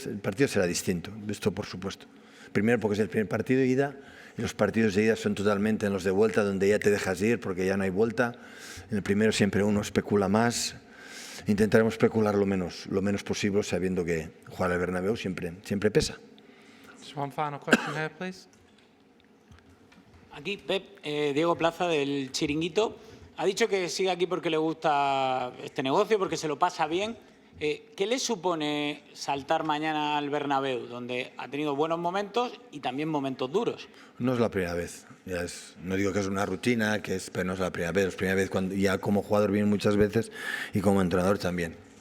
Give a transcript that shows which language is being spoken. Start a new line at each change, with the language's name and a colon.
Spanish: El partido será distinto, esto por supuesto. Primero porque es el primer partido de ida, y los partidos de ida son totalmente en los de vuelta, donde ya te dejas ir porque ya no hay vuelta. En el primero siempre uno especula más. Intentaremos especular lo menos posible, sabiendo que jugar al Bernabéu siempre pesa.
English: Just one final question here, please.
Spanish: Aquí, Pep, Diego Plaza del Chiringuito. Ha dicho que sigue aquí porque le gusta este negocio, porque se lo pasa bien. ¿Qué le supone saltar mañana al Bernabéu, donde ha tenido buenos momentos y también momentos duros? No es la primera vez. No digo que es una rutina, pero no es la primera vez. Es la primera vez cuando ya como jugador viene muchas veces y como entrenador también.